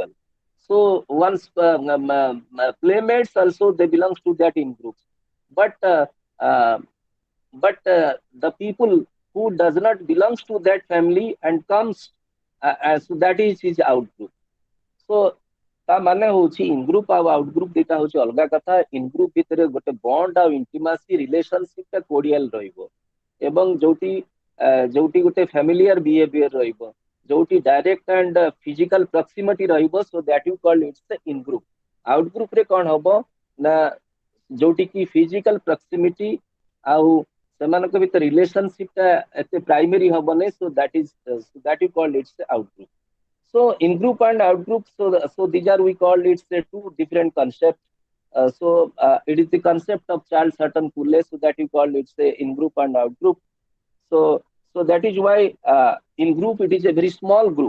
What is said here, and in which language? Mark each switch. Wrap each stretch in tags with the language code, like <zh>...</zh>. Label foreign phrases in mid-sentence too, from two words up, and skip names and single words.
<en>So one's playmates also, they belongs to that in groups. But uh, the people who does not belongs to that family and comes, so that is his out group.</en> <or>So ତା ମାନେ ହଉଛି</or> <en>in group</en> <or>ଆଉ</or> <en>out group</en> <or>ଦିଟା ହଉଛି ଅଲଗା କଥା.</or> <en>In group</en> <or>ଭିତରେ ଗୋଟେ bond ଆଉ</or> <en>intimacy relationship</en> <or>ଟା cordial ରହିବ, ଏବଂ ଯୋଉଠି ଗୋଟେ</or> <en>familiar behavior</en> <or>ରହିବ, ଯୋଉଠି</or> <en>direct and physical proximity</en> <or>ରହିବ,</or> <en>so that you call it's the in group. Out group</en> <or>ରେ କଣ ହବ ନା ଯୋଉଠି କି</or> <en>physical proximity</en> <or>ଆଉ ସେମାନଙ୍କ ଭିତରେ relationship ଟା ଏତେ primary ହବନି,</or> <en>so that you call it's the out group. So in group and out group, so these are we call it's a two different concepts. It is the concept of Charles Hutton Cooley, so that you call it's a in group and out group. So that is why in group it is a very small group.</en>